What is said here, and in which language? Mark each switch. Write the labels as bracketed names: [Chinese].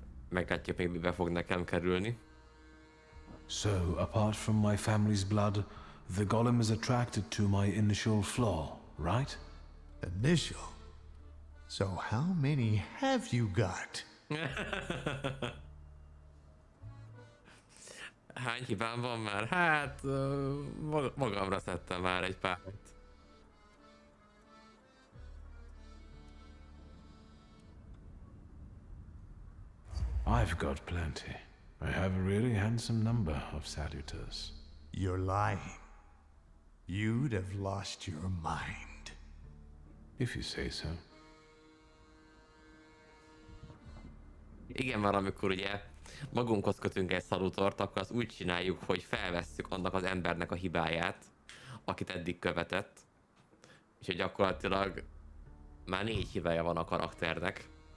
[Hungarian] Meglátjuk, még mibe fog nekem kerülni. [English] So, apart from my family's blood, the golem is attracted to my initial flaw, right? Initial? So how many have you got? [Hungarian] Hány hibám van már? Hát, magamra szedtem már egy párat. [English] I've got plenty. I have a really handsome number of salutors. You're lying. You'd have lost your mind. If you say so. [Hungarian] Igen, valamikor ugye magunkhoz kötünk egy szalutort, akkor azt úgy csináljuk, hogy felvesszük annak az embernek a hibáját, akit eddig követett. Úgyhogy gyakorlatilag már 4 hibája van a karakternek.